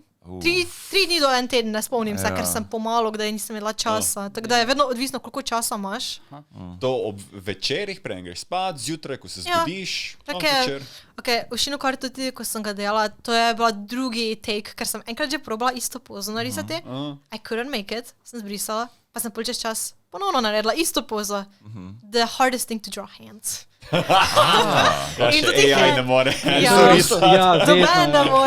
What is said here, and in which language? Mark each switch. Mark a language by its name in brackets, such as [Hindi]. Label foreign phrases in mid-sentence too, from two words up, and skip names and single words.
[Slovenian] 3 dni do 1 teden, ne spomnim se, ker sem pomalo, kdaj nisem imela časa. Tako da je vedno odvisno, koliko časa imaš. To ob večerih, prej greš spat, zjutraj, ko se zbudiš, večer. Oshinoko art tudi, ko sem ga delala, to je bila drugi take, ker sem enkrat že probala isto pozo narisati. [English] I couldn't make it, [Slovenian] sem zbrisala, pa sem čez čas ponovno naredila isto pozo. [English] The hardest thing to draw hands. [Slovenian] Ja, še AI ne more. Doben ne more.